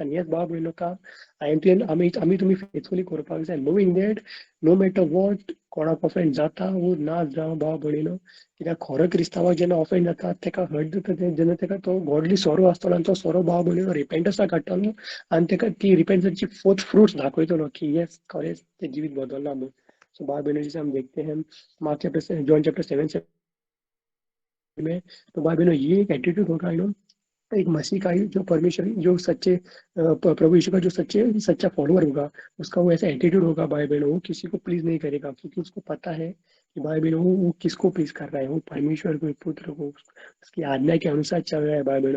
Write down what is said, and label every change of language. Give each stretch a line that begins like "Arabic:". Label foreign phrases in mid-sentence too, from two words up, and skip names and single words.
Konkani: हेच भाव भयणीनो काम हांवें तुवें आमी तुमी फेथफुली करपाक जाय,
English: knowing that no matter what
Konkani: कोणाक ऑफेंड जाता वो ना जावं भाव भयणीनो, कित्याक खरो क्रिस्तांवाक जेन्ना ऑफेंड जाता, तेका हर्ट जाता, जेन्ना तेका तो
English: godly sorrow
Konkani: आसतलो, आनी तो सोरो भाव भयणीनो रिपेंटन्साक काडटलो, आनी तेका ती रिपेंटन्सची
English: forth fruits
Konkani: दाखयतलो की येस खरेंच ते जिवीत बदलला म्हणून। सो भाव भयणीनो,
Hindi: जैसे हम देखते हैं मार्क चैप्टर जॉन चैप्टर 7 में, तो भाई बहनों ये एक एटीट्यूड होगा, एक मसीह का ही जो परमेश्वर जो सच्चे प्रभु यीशु का जो सच्चा फॉलोअर होगा, उसका वो ऐसा एटीट्यूड होगा भाई बहनों, वो किसी को प्लीज नहीं करेगा, क्योंकि उसको पता है कि भाई बहनों वो किसको प्लीज कर रहा है, वो परमेश्वर को, पुत्र को, उसकी आज्ञा के अनुसार चल रहा है भाई बहनों।